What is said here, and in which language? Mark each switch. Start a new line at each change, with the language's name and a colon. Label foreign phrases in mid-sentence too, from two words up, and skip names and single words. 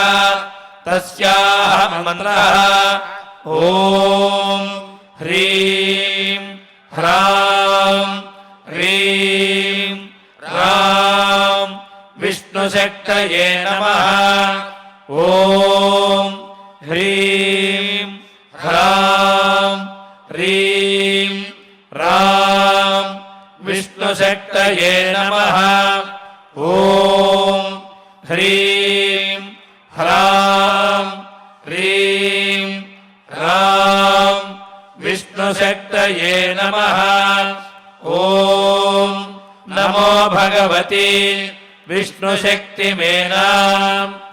Sanskrit: తస్యాః మంత్రః ఓం హ్రీం హ్రాం హ్రీం రాం విష్ణుశక్తయే నమః. ఓం హ్రీం హ్రాం హ్రీం రాం విష్ణు विष्णुशक्तये नमः। ॐ ह्रीं ह्रां ह्रीं ह्रां विष्णुशक्तये नमः। ॐ नमो भगवती विष्णुशक्तिमेनाम्।